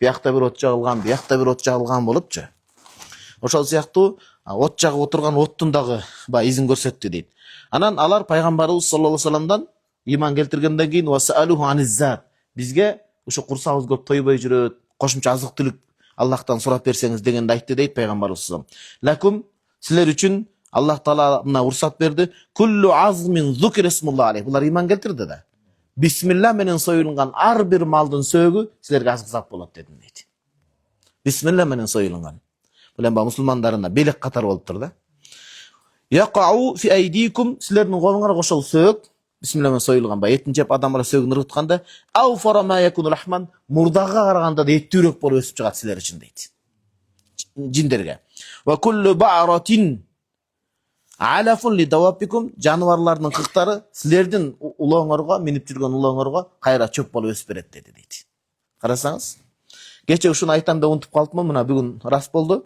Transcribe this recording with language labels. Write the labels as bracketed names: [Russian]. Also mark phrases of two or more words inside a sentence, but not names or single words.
[Kyrgyz] Биякта бир от жагылган, биякта бир от жагылган болупчу. Ошол сыяктуу от жагып отурган оттун дагы изин көрсөттү дейт. Анан алар пайгамбарыбыз [Arabic] صلى الله عليه وسلم [Kyrgyz] иман келтиргенден кийин [Arabic] وسألوه عن الزاد, [Kyrgyz] бизге ушу курсагыбыз көп тойбой жүрөт, кошумча азык түлүк Аллахтан сурап берсеңиз дегенди айтты дейт пайгамбарыбыз [Arabic] صلى الله عليه وسلم. [Kyrgyz] Лакум, силер үчүн Аллах таала мына уруксат берди. [Arabic] كل عظم ذكر اسم الله عليه. [Kyrgyz] Булар иман келтирди да. Бисмилла менен союлган ар бир малдын сөөгү силерге азык зат болот дедим дейт. Бисмилла менен союлган. Бул эми мусулмандарына белек катар болуптур да. [Arabic] يقع في أيديكم, [Kyrgyz] силердин колуңарга ошол сөök бисмилла менен союлган этин жеп адамдар сөөгүн ыргытканда, [Arabic] أوفر ما يكون رحمن, [Kyrgyz] мурдага караганда да эттүүрөөк болуп өсүп чыгат силер үчүн дейт. Жиндерге. [Arabic] وكل بعرة علف لدوابكم, [Kyrgyz] жаныбарлардын кыктары силердин улооңорго, минип жүргөн улооңорго кайра чөп болуп өсүп берет деди дейт. Карасаңыз, кече ушуну айтам деп унутуп калыпмын, мына бүгүн рас болду.